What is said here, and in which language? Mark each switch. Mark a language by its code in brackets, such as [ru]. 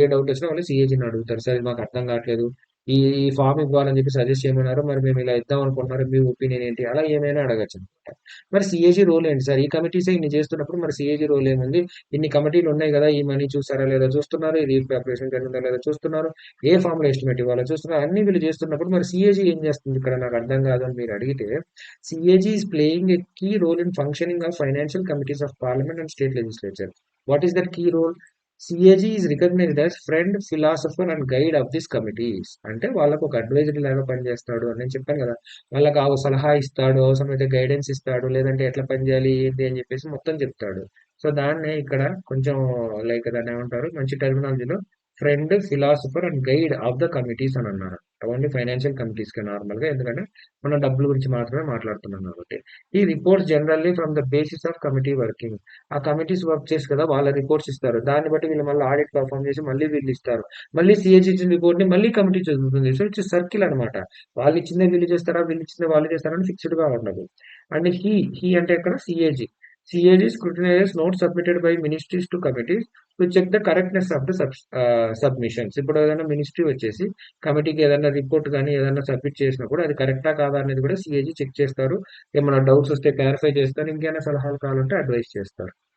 [te] ఏ doubt వచ్చినా వాళ్ళు సిఏజీని అడుగుతారు. సార్ ఇది మాకు అర్థం కావట్లేదు. ఈ ఈ ఫామ్ ఇవ్వాలని చెప్పి సజెస్ట్ చేయమన్నారు. మరి మేము ఇలా ఇద్దాం అనుకుంటున్నారు. మీ ఒపీనియన్ ఏంటి? అలా ఏమైనా అడగచ్చు అనమాట. మరి సిఏజీ రోల్ ఏంటి సార్? ఈ కమిటీసే ఇన్ని చేస్తున్నప్పుడు మరి సిఏజీ రోల్ ఏముంది? ఇన్ని కమిటీలు ఉన్నాయి కదా! ఈ మనీ చూసారా లేదా చూస్తున్నారు. ఇది ప్రిపరేషన్ జరిగిందా లేదా చూస్తున్నారు. ఏ ఫామ్ లో ఎస్టిమేట్ ఇవ్వాలో చూస్తున్నారు. అన్ని వీళ్ళు చేస్తున్నప్పుడు మరి సిఏజీ ఏం చేస్తుంది ఇక్కడ నాకు అర్థం కాదు అని మీరు అడిగితే, [en] CAG is playing a key role in functioning of financial committees of parliament and state legislature. What is that key role? CAG is recognized as friend, philosopher and guide of these committees. [te] అంటే వాళ్ళకు ఒక advisory లాగా పనిచేస్తాడు అని నేను చెప్పాను కదా. వాళ్ళకి ఆ సలహా ఇస్తాడు, అవసరమైతే గైడెన్స్ ఇస్తాడు, లేదంటే ఎట్లా పనిచేయాలి ఏంటి అని చెప్పేసి మొత్తం చెప్తాడు. సో దాన్నే ఇక్కడ కొంచెం లైక్ దాన్ని ఏమంటారు మంచి టెర్మినాలజీలో friend, philosopher and guide of the committees అని అన్నారు. ఓన్లీ ఫైనాన్షియల్ కమిటీస్ కి నార్మల్ గా, ఎందుకంటే మనం డబ్బుల గురించి మాత్రమే మాట్లాడుతున్నాం కాబట్టి. [en] ఈ reports generally from the basis of committee working. [te] ఆ కమిటీస్ వర్క్ చేసి కదా వాళ్ళ రిపోర్ట్స్ ఇస్తారు. దాన్ని బట్టి వీళ్ళు మళ్ళీ ఆడిట్ పర్ఫామ్ చేసి మళ్ళీ వీళ్ళు ఇస్తారు. మళ్ళీ సిఏజీ ఇచ్చిన రిపోర్ట్ ని మళ్ళీ కమిటీ చదువుతుంది. సో ఇట్స్ సర్కిల్ అనమాట. వాళ్ళు ఇచ్చిందే వీళ్ళు చేస్తారా, వీళ్ళు ఇచ్చిందే వాళ్ళు చేస్తారని ఫిక్స్డ్ గా ఉండదు. అండ్ హీ అంటే ఇక్కడ CAG. [en] CAG scrutinizes notes submitted by ministries to committees to check the correctness of the submissions. [te] ఇప్పుడు ఏదైనా మినిస్ట్రీ వచ్చేసి కమిటీకి ఏదైనా రిపోర్ట్ కానీ ఏదైనా సబ్మిట్ చేసినప్పుడు అది కరెక్టా కాదా అనేది కూడా సిఏజీ చెక్ చేస్తారు. ఏమైనా డౌట్స్ వస్తే క్లారిఫై చేస్తారు. ఇంకేమైనా సలహాలు కావాలంటే అడ్వైస్ చేస్తారు.